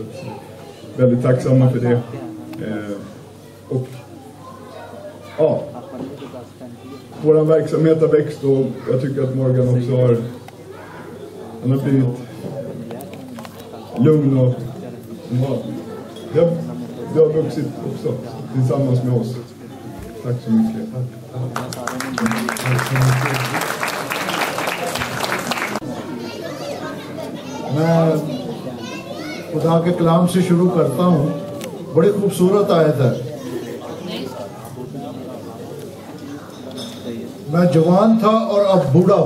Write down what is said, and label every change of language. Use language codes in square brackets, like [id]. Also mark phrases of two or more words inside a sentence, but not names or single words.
[sv] Så väldigt tacksamma för det. Och ja, vår verksamhet har växt och jag tycker att Morgan också har blivit lugn och Du har vuxit också tillsammans med oss. Tack så mycket. [hi] मैं खुदा के कलाम से शुरू करता हूँ। बड़ी खूबसूरत आयत है। मैं जवान था और अब बूढ़ा हूँ।